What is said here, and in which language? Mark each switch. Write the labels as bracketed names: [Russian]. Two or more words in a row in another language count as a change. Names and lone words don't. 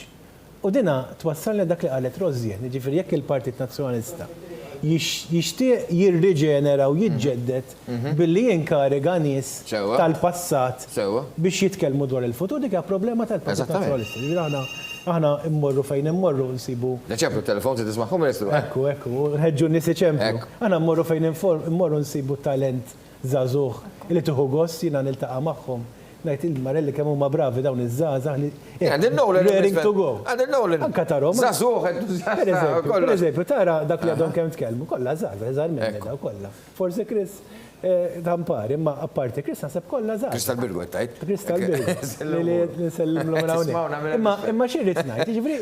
[Maltese] U dina twassalna dak li qalet Rożjen, jiġifieri jekk il-Partit Nazzjonalista jixtieq jirriġenera u jiġġedded billi jinkariga nies tal-passat biex jitkellmu dwar il-futur, dik hija problema tal-Partit Nazzjonalista. Aħna immorru fejn immorru nsibu. Neċemplu telefon se tisma'hom Ministru. Ekku, nħeġġu nies iċemplu. Aħna mmorru fejn immorru nsibu talent żagħżugħ li tieħu gost jiena niltaqa' magħhom. Ngħid il-Marelli kemm huma bravi dawn iż-żgħażagħ li [English] raring to go. [Maltese] Anka tarhom. Pereżempju, tara dak li għadhom kemm tkellmu, kollha żgħażagħ, żgħar minn daw kollha. Forsi Chris tampari, imma apparti Chris naħseb kollha żgħar. Crystal Birgu qed Crystal Birgu. Li nsellem l hawnhekk. Imma xi rrid ngħid, jiġifieri.